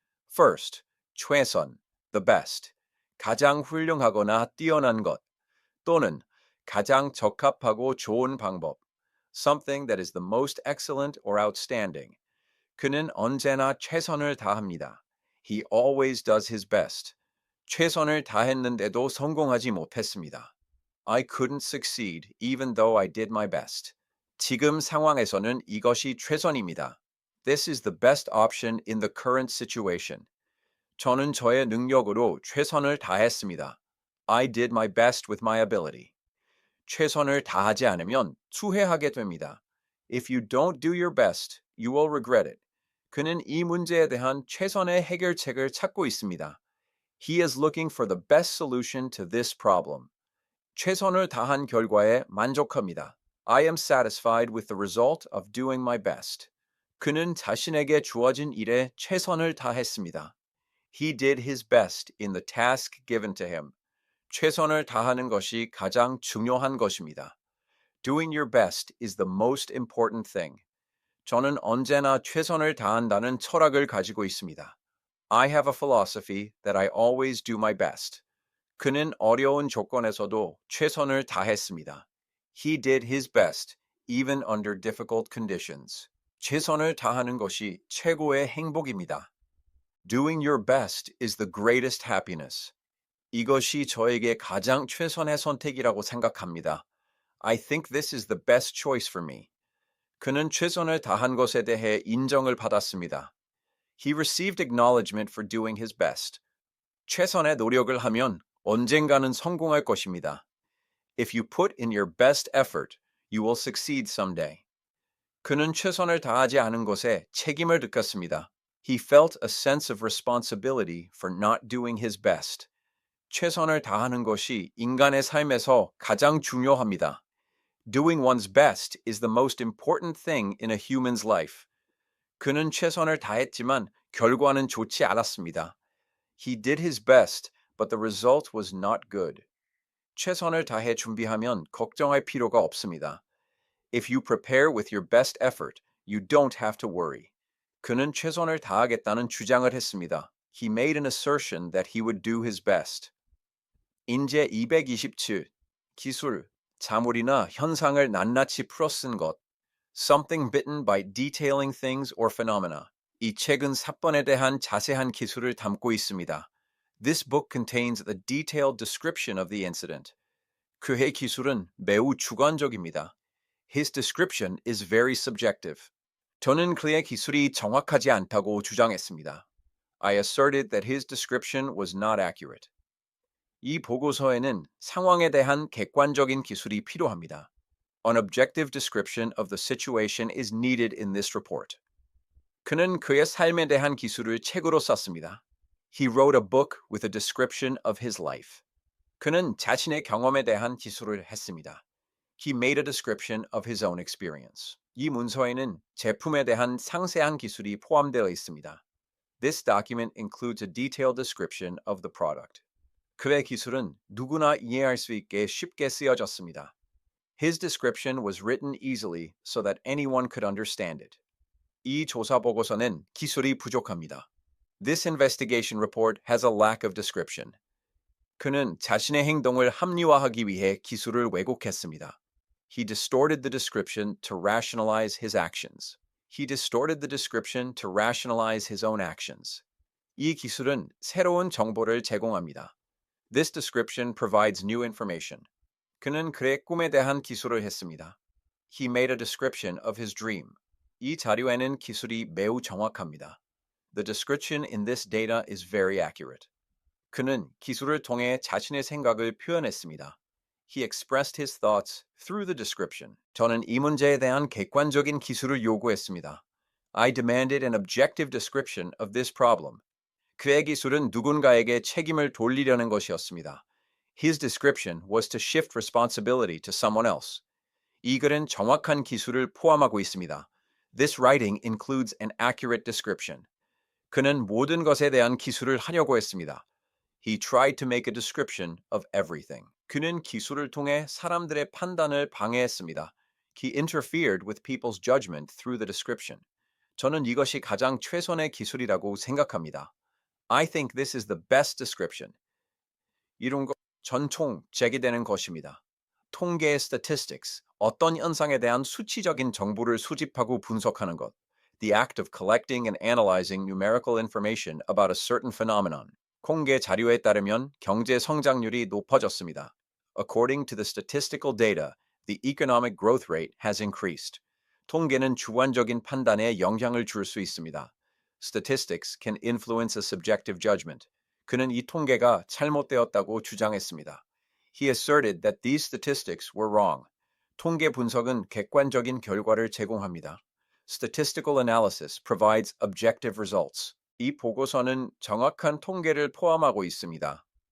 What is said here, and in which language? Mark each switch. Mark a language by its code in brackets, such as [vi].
[en] First, 최선, the best. [ko] 가장 훌륭하거나 뛰어난 것, 또는 가장 적합하고 좋은 방법. [en] Something that is the most excellent or outstanding. [ko] 그는 언제나 최선을 다합니다. [en] He always does his best. [ko] 최선을 다했는데도 성공하지 못했습니다. [en] I couldn't succeed even though I did my best. [ko] 지금 상황에서는 이것이 최선입니다. [en] This is the best option in the current situation. [ko] 저는 저의 능력으로 최선을 다했습니다. [en] I did my best with my ability. [ko] 최선을 다하지 않으면 후회하게 됩니다. [en] If you don't do your best, you will regret it. [ko] 그는 이 문제에 대한 최선의 해결책을 찾고 있습니다. [en] He is looking for the best solution to this problem. [ko] 최선을 다한 결과에 만족합니다. [en] I am satisfied with the result of doing my best. [ko] 그는 자신에게 주어진 일에 최선을 다했습니다. [en] He did his best in the task given to him. [ko] 최선을 다하는 것이 가장 중요한 것입니다. [en] Doing your best is the most important thing. [ko] 저는 언제나 최선을 다한다는 철학을 가지고 있습니다. [en] I have a philosophy that I always do my best. [ko] 그는 어려운 조건에서도 최선을 다했습니다. [en] He did his best, even under difficult conditions. [ko] 최선을 다하는 것이 최고의 행복입니다. [en] Doing your best is the greatest happiness. [ko] 이것이 저에게 가장 최선의 선택이라고 생각합니다. [en] I think this is the best choice for me. [ko] 그는 최선을 다한 것에 대해 인정을 받았습니다. [en] He received acknowledgement for doing his best. [ko] 최선의 노력을 하면 언젠가는 성공할 것입니다. [en] If you put in your best effort, you will succeed someday. [ko] 그는 최선을 다하지 않은 것에 책임을 느꼈습니다. [en] He felt a sense of responsibility for not doing his best. [ko] 최선을 다하는 것이 인간의 삶에서 가장 중요합니다. [en] Doing one's best is the most important thing in a human's life. [ko] 그는 최선을 다했지만 결과는 좋지 않았습니다. [en] He did his best, but the result was not good. [ko] 최선을 다해 준비하면 걱정할 필요가 없습니다. [en] If you prepare with your best effort, you don't have to worry. [ko] 그는 최선을 다하겠다는 주장을 했습니다. [en] He made an assertion that he would do his best. [ko] 인제 227. 기술, 자물이나 현상을 낱낱이 풀어 쓴 것. [en] Something bitten by detailing things or phenomena. [ko] 이 책은 사건에 대한 자세한 기술을 담고 있습니다. [en] This book contains the detailed description of the incident. [ko] 그의 기술은 매우 주관적입니다. [en] His description is very subjective. [ko] 저는 그의 기술이 정확하지 않다고 주장했습니다. [en] I asserted that his description was not accurate. [ko] 이 보고서에는 상황에 대한 객관적인 기술이 필요합니다. [en] An objective description of the situation is needed in this report. [ko] 그는 그의 삶에 대한 기술을 책으로 썼습니다. [en] He wrote a book with a description of his life. [ko] 그는 자신의 경험에 대한 기술을 했습니다. [en] He made a description of his own experience. [ko] 이 문서에는 제품에 대한 상세한 기술이 포함되어 있습니다. [en] This document includes a detailed description of the product. [ko] 그의 기술은 누구나 이해할 수 있게 쉽게 쓰여졌습니다. [en] His description was written easily so that anyone could understand it. [ko] 이 조사 보고서는 기술이 부족합니다. [en] This investigation report has a lack of description. [ko] 그는 자신의 행동을 합리화하기 위해 기술을 왜곡했습니다. [en] He distorted the description to rationalize his actions. He distorted the description to rationalize his own actions. [ko] 이 기술은 새로운 정보를 제공합니다. [en] This description provides new information. [ko] 그는 그의 꿈에 대한 기술을 했습니다. [en] He made a description of his dream. [ko] 이 자료에는 기술이 매우 정확합니다. [en] The description in this data is very accurate. [ko] 그는 기술을 통해 자신의 생각을 표현했습니다. [en] He expressed his thoughts through the description. [ko] 저는 이 문제에 대한 객관적인 기술을 요구했습니다. [en] I demanded an objective description of this problem. [ko] 그의 기술은 누군가에게 책임을 돌리려는 것이었습니다. [en] His description was to shift responsibility to someone else. [ko] 이 글은 정확한 기술을 포함하고 있습니다. [en] This writing includes an accurate description. [ko] 그는 모든 것에 대한 기술을 하려고 했습니다. [en] He tried to make a description of everything. [ko] 그는 기술을 통해 사람들의 판단을 방해했습니다. [en] He interfered with people's judgment through the description. [ko] 저는 이것이 가장 최선의 기술이라고 생각합니다. [en] I think this is the best description. [ko] 이런 것 전통 제기되는 것입니다. 통계의 statistics, 어떤 현상에 대한 수치적인 정보를 수집하고 분석하는 것. [en] The act of collecting and analyzing numerical information about a certain phenomenon. [ko] 통계 자료에 따르면 경제 성장률이 높아졌습니다. [en] According to the statistical data, the economic growth rate has increased. [ko] 통계는 주관적인 판단에 영향을 줄 수 있습니다. [en] Statistics can influence a subjective judgment. [ko] 그는 이 통계가 잘못되었다고 주장했습니다. [en] He asserted that these statistics were wrong. [ko] 통계 분석은 객관적인 결과를 제공합니다. [en] Statistical analysis provides objective results. [ko] 이 보고서는 정확한 통계를 포함하고 있습니다.